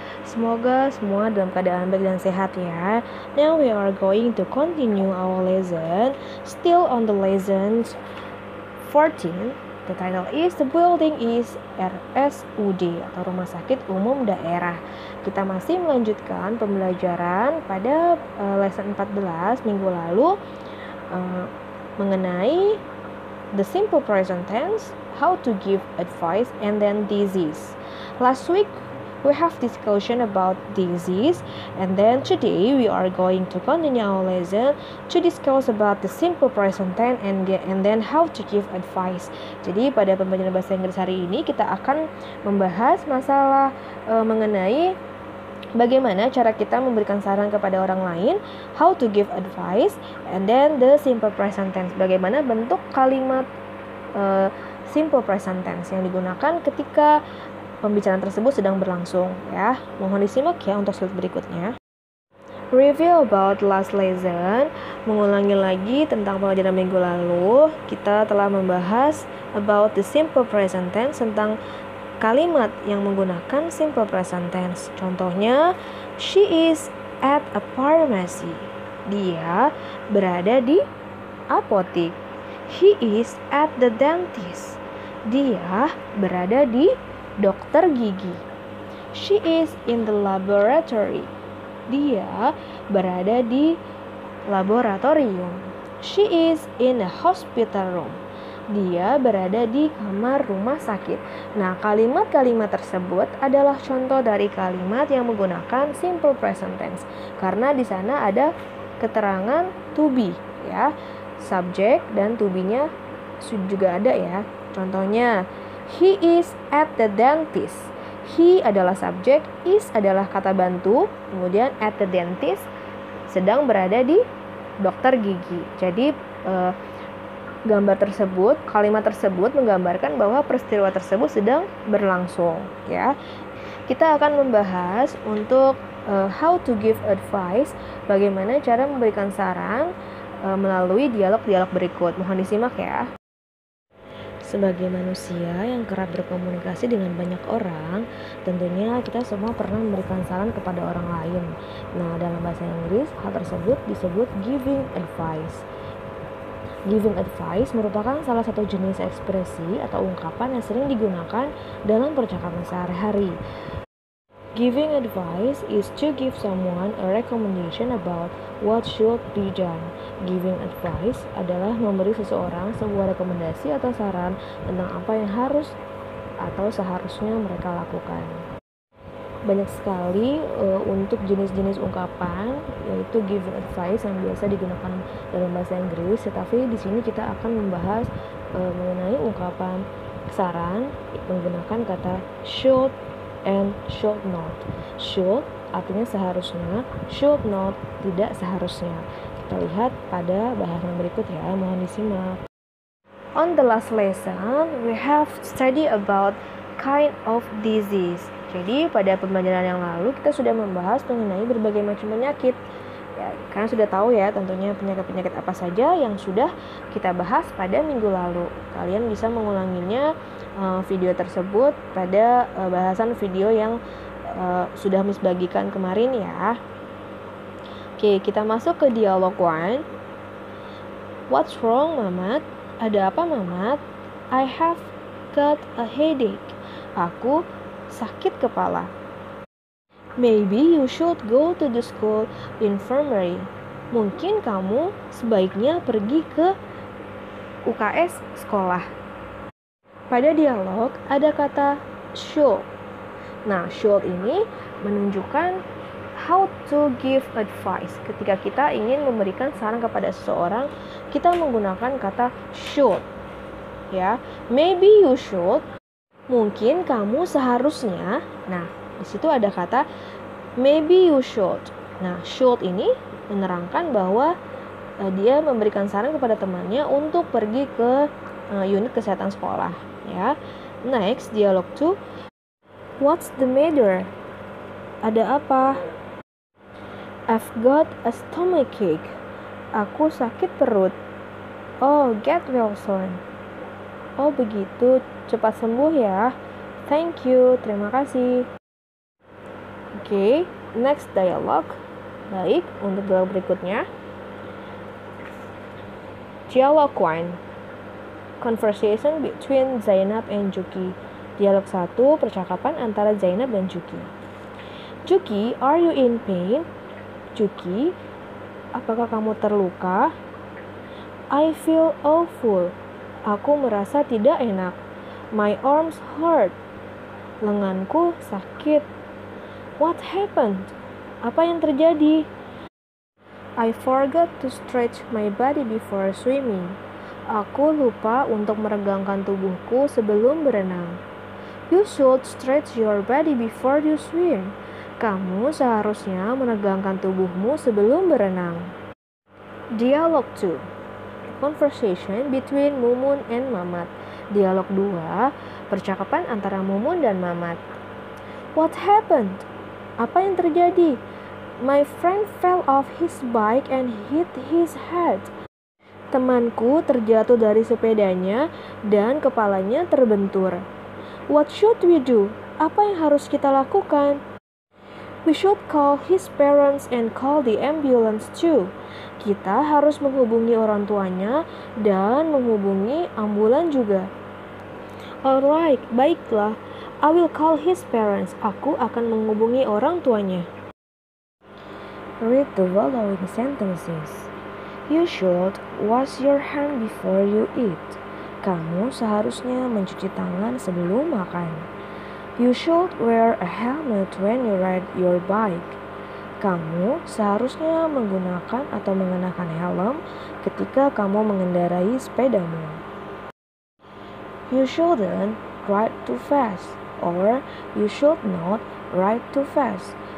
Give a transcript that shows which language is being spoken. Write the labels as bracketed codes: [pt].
[id] Semoga semua dalam keadaan baik dan sehat ya. [en] Now we are going to continue our lesson. Still on the lesson 14. The title is The Building is RSUD [id] atau Rumah Sakit Umum Daerah. Kita masih melanjutkan pembelajaran pada lesson 14 minggu lalu mengenai [en] the simple present tense, how to give advice, and then disease. Last week we have discussion about disease, and then today we are going to continue our lesson to discuss about the simple present tense and then how to give advice. [id] Jadi pada pembelajaran bahasa Inggris hari ini kita akan membahas masalah mengenai bagaimana cara kita memberikan saran kepada orang lain, [en] how to give advice, and then the simple present tense. [id] Bagaimana bentuk kalimat simple present tense yang digunakan ketika pembicaraan tersebut sedang berlangsung ya. Mohon disimak ya untuk slide berikutnya. [en] Review about last lesson. [id] Mengulangi lagi tentang pelajaran minggu lalu, kita telah membahas [en] about the simple present tense, [id] tentang kalimat yang menggunakan simple present tense. [en] Contohnya, she is at a pharmacy. [id] Dia berada di apotik. [en] He is at the dentist. [id] Dia berada di dokter gigi. [en] She is in the laboratory. [id] Dia berada di laboratorium. [en] She is in a hospital room. [id] Dia berada di kamar rumah sakit. Nah, kalimat-kalimat tersebut adalah contoh dari kalimat yang menggunakan simple present tense. Karena di sana ada keterangan to be, ya. Subjek dan to be-nya juga ada ya. [en] Contohnya, he is at the dentist. [id] He adalah subjek, is adalah kata bantu, kemudian at the dentist sedang berada di dokter gigi. Jadi gambar tersebut, kalimat tersebut menggambarkan bahwa peristiwa tersebut sedang berlangsung ya. Kita akan membahas untuk [en] how to give advice, [id] bagaimana cara memberikan saran melalui dialog-dialog berikut. Mohon disimak ya. Sebagai manusia yang kerap berkomunikasi dengan banyak orang, tentunya kita semua pernah memberikan saran kepada orang lain. Nah, dalam bahasa Inggris, hal tersebut disebut giving advice. Giving advice merupakan salah satu jenis ekspresi atau ungkapan yang sering digunakan dalam percakapan sehari-hari. [en] Giving advice is to give someone a recommendation about what should be done. [id] Giving advice adalah memberi seseorang sebuah rekomendasi atau saran tentang apa yang harus atau seharusnya mereka lakukan. Banyak sekali untuk jenis-jenis ungkapan, yaitu giving advice yang biasa digunakan dalam bahasa Inggris, tetapi di sini kita akan membahas mengenai ungkapan saran menggunakan kata should and should not. Should artinya seharusnya, should not tidak seharusnya. Kita lihat pada bahasan berikut ya, mohon disimak. [en] On the last lesson, we have study about kind of disease. [id] Jadi pada pembelajaran yang lalu kita sudah membahas mengenai berbagai macam penyakit. Ya, karena sudah tahu ya tentunya penyakit-penyakit apa saja yang sudah kita bahas pada minggu lalu. Kalian bisa mengulanginya video tersebut pada bahasan video yang sudah Miss bagikan kemarin ya. Oke, kita masuk ke dialog 1. [en] What's wrong, Mamat? [id] Ada apa, Mamat? [en] I have got a headache. [id] Aku sakit kepala. [en] Maybe you should go to the school infirmary. [id] Mungkin kamu sebaiknya pergi ke UKS sekolah. Pada dialog ada kata should. Nah, should ini menunjukkan [en] how to give advice. [id] Ketika kita ingin memberikan saran kepada seseorang, kita menggunakan kata should. [en] Ya, maybe you should. [id] Mungkin kamu seharusnya. Nah, di situ ada kata [en] maybe you should. [id] Nah, should ini menerangkan bahwa dia memberikan saran kepada temannya untuk pergi ke unit kesehatan sekolah. [en] Ya. Next, dialog 2. What's the matter? [id] Ada apa? [en] I've got a stomachache. [id] Aku sakit perut. [en] Oh, get well soon. [id] Oh begitu, cepat sembuh ya. [en] Thank you, [id] terima kasih. [en] Oke, next dialogue. [id] Baik, untuk dialog berikutnya. Dialog 1. [en] Conversation between Zainab and Juki. [id] Dialog 1, percakapan antara Zainab dan Juki. [en] Juki, are you in pain? [id] Juki, apakah kamu terluka? [en] I feel awful. [id] Aku merasa tidak enak. [en] My arms hurt. [id] Lenganku sakit. [en] What happened? [id] Apa yang terjadi? [en] I forgot to stretch my body before swimming. [id] Aku lupa untuk meregangkan tubuhku sebelum berenang. [en] You should stretch your body before you swim. [id] Kamu seharusnya menegangkan tubuhmu sebelum berenang. [en] Dialog 2. Conversation between Mumun and Mamat. [id] Dialog 2, percakapan antara Mumun dan Mamat. [en] What happened? [id] Apa yang terjadi? [en] My friend fell off his bike and hit his head. [id] Temanku terjatuh dari sepedanya dan kepalanya terbentur. [en] What should we do? [id] Apa yang harus kita lakukan? [en] We should call his parents and call the ambulance too. [id] Kita harus menghubungi orang tuanya dan menghubungi ambulan juga. [en] Alright, [id] baiklah. [en] I will call his parents. [id] Aku akan menghubungi orang tuanya. [en] Read the following sentences. You should wash your hand before you eat. [id] Kamu seharusnya mencuci tangan sebelum makan. [en] You should wear a helmet when you ride your bike. [id] Kamu seharusnya menggunakan atau mengenakan helm ketika kamu mengendarai sepedamu. [en] You shouldn't ride too fast, or you should not ride too fast.